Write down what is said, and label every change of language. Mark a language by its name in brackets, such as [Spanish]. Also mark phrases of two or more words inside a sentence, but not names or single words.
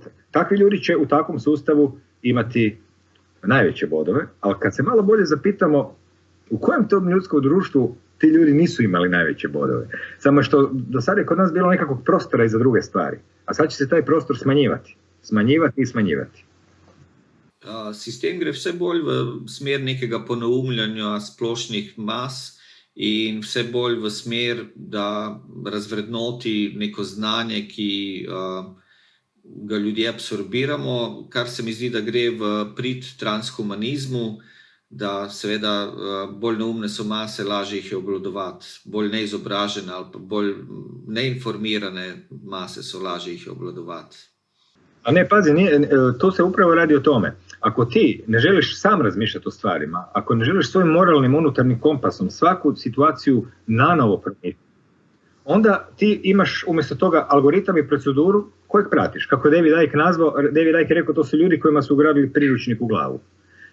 [Croatian] Takvi ljudi će u takvom sustavu imati najveće bodove, ali kad se malo bolje zapitamo u kojem tom ljudskom društvu ti ljudi nisu imali najveće bodove. Samo što do sada je kod nas bilo nekakvog prostora i za druge stvari. A sad će se taj prostor smanjivati. Smanjivati i smanjivati. [Slovenian] Sistem gre vse bolj v smer nekega poneumljanja splošnih mas in vse bolj v smer, da razvrednoti neko znanje, ki ga ljudje absorbiramo, kar se mi zdi, da gre v prid transhumanizmu, da seveda bolj neumne so mase, lažje jih je obvladovati, bolj neizobražene ali pa bolj neinformirane mase so lažje jih je obvladovati. [Croatian] A ne, pazi, to se upravo radi o tome. Ako ti ne želiš sam razmišljati o stvarima, ako ne želiš svojim moralnim unutarnjim kompasom svaku situaciju nanovo promijeniti, onda ti imaš umjesto toga algoritam i proceduru kojeg pratiš. Kako je David Icke nazvao, David Icke je rekao, to su ljudi kojima su ugradili priručnik u glavu.